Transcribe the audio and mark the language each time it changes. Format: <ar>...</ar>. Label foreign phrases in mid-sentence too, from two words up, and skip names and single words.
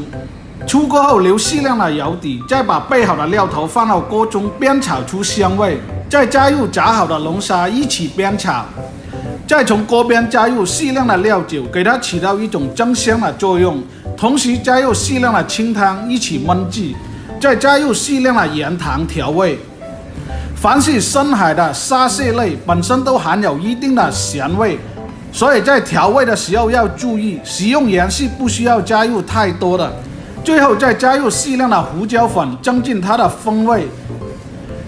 <zh>出鍋後留適量的油底，再把備好的料頭放到鍋中煸炒出香味，再加入炸好的龍蝦一起煸炒。再從鍋邊加入適量的料酒，給它起到一種增香的作用。同時加入適量的清湯一起燜製，再加入適量的鹽糖調味。凡是深海的沙蟹類本身都含有一定的鹹味，所以在調味的時候要注意，食用鹽是不需要加入太多的。最後再加入適量的胡椒粉，增進它的風味。</zh>